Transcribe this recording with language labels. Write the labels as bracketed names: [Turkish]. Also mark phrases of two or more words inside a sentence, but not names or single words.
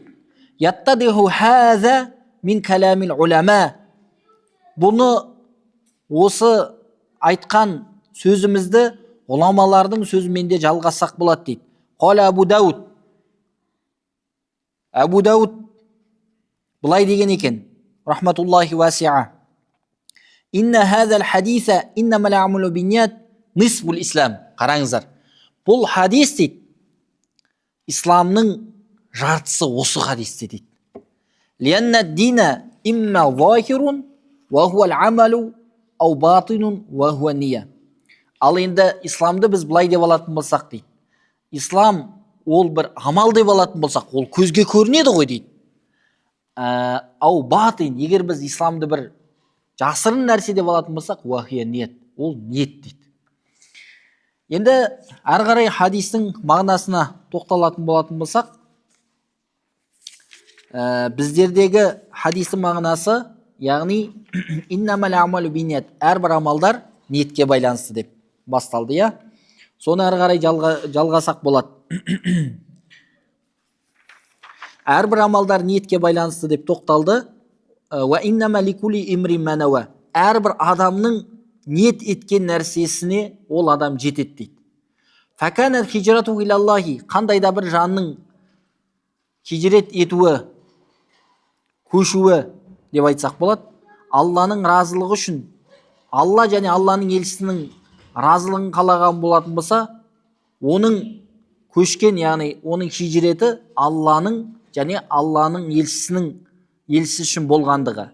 [Arabic] يتضح هذا من كلام العلماء. [Kazakh] Бұны осы айтқан сөзімізді ғұламалардың сөзімен де жалғасақ болады дейді. [Arabic] قال أبو داود. [Kazakh] Абу Дауд былай деген екен. [Arabic] رحمة الله واسعة. إن هذا الحديث إنما الأعمال بالنيات نصف الإسلام. [Kazakh] Қараңыздар. Бұл хадис дейді. Исламның жартысы осы хадисте дейді. [Arabic] لأن الدين إما ظاهر وهو العمل أو باطن وهو النية. [Kazakh] Ал енді исламды біз былай деп алатын болсақ дейді. Ислам ол бір амал деп алатын болсақ, ол көзге көрінеді ғой дейді. [Arabic] أو باطن, [Kazakh] егер біз исламды бір жасырын нәрсе деп алатын болсақ, [Arabic] وهو نية, [Kazakh] ол ниет дейді. Енді ары қарай хадистің мағынасына тоқталатын болатын болсақ, біздердегі хадистің мағынасы, яғни [Arabic] إنما الأعمال بالنيات, [Kazakh] әрбір амалдар ниетке байланысты деп басталды, я. Соны ары қарай жалғасақ болады. Әрбір амалдар ниетке байланысты деп тоқталды. [Arabic] وإنما لكل امرئ ما نوى. [Kazakh] Әрбір адамның ниет еткен нәрсесіне ол адам жетеді дейді. [Arabic] فكانت هجرته إلى الله. [Kazakh] Қандай да бір жанның хижрет етуі, көшуі деп айтсақ болады. Алланың разылығы үшін, Алла және Алланың елшісінің разылығын қалаған болатын болса, оның көшкен, яғни оның хижреті Алланың және Алланың елшісі үшін болғандығы.